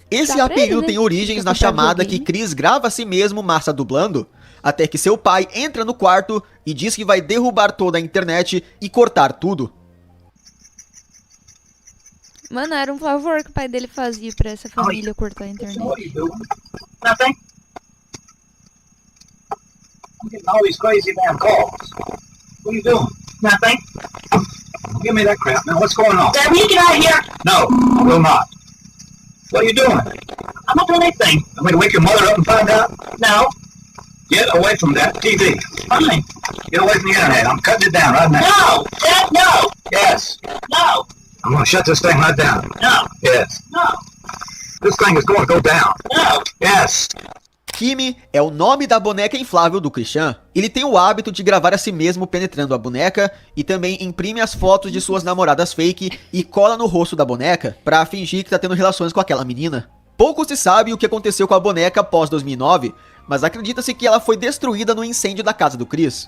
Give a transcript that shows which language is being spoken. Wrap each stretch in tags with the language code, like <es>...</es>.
<pt>Esse apelido tem origens na chamada que Chris grava a si mesmo massa dublando, até que seu pai entra no quarto e diz que vai derrubar toda a internet e cortar tudo. Mano, era um favor que o pai dele fazia pra essa família cortar a internet.</pt> <en>Nothing. I'm getting all these crazy damn calls. What are you doing? Nothing. Give me that crap. Now, what's going on? Dad, will you get out of here? No, I will not. What are you doing? I'm not doing anything. I'm going to wake your mother up and find out? No. Get away from that TV. Fine. Get away from the internet. I'm cutting it down right now. No! Dad, no! Yes. No! I'm going to shut this thing right down. No. Yes. No. This thing is going to go down. No. Yes.</en> <pt>Kimi é o nome da boneca inflável do Christian. Ele tem o hábito de gravar a si mesmo penetrando a boneca e também imprime as fotos de suas namoradas fake e cola no rosto da boneca pra fingir que tá tendo relações com aquela menina. Pouco se sabe o que aconteceu com a boneca após 2009, mas acredita-se que ela foi destruída no incêndio da casa do Chris.</pt>